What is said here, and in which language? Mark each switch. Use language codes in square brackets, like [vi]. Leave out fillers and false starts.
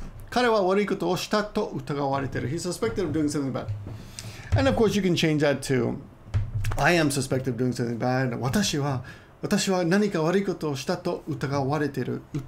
[ja] 彼は悪いことをしたと疑われている. [en] He's suspected of doing something bad. And of course you can change that to I am suspected of doing something bad. [ja] 私は何か悪いことをしたと疑われている.